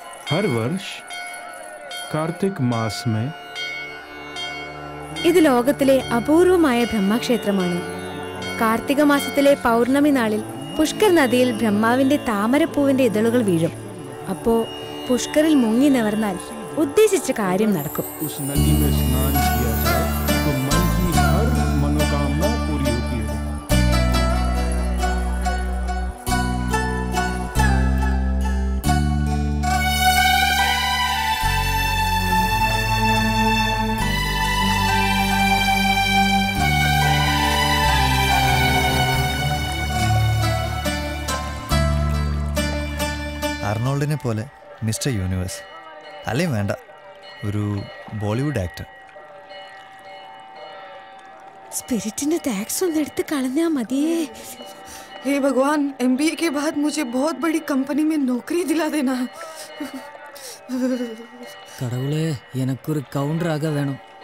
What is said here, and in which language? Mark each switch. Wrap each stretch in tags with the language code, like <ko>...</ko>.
<hi>हर वर्ष कार्तिक मास में</hi> <ml>ഇത് ലോകത്തിലെ അപൂർവമായ ബ്രഹ്മക്ഷേത്രമാണ്. കാർത്തിക മാസത്തിലെ പൗർണമി നാളിൽ പുഷ്കർ നദിയിൽ ബ്രഹ്മാവിന്റെ താമരപ്പൂവിന്റെ ഇതളുകൾ വീഴും. അപ്പോ പുഷ്കറിൽ മുങ്ങി നിവർന്നാൽ ഉദ്ദേശിച്ച കാര്യം നടക്കും.</ml> <hi>उस नदी में स्नान किया जाए तो मन की हर मनोकामना पूरी होती है।</hi> <ml>അർണോൾഡിനെ പോലെ മിസ്റ്റർ യൂണിവേഴ്സ് അല്ലെങ്കിൽ വേണ്ട, ഒരു ബോളിവുഡ് ആക്ടർ. സ്പിരിറ്റിന്റെ ടാക്സ് ഒന്ന് എടുത്ത് കളഞ്ഞാ മതിയേ.</ml> <hi>हे भगवान, MBA के बाद मुझे बहुत बड़ी कंपनी में नौकरी दिला देना.</hi> <ta>கடவுளே, எனக்கு ஒரு கவுண்டராக வேணும்.</ta>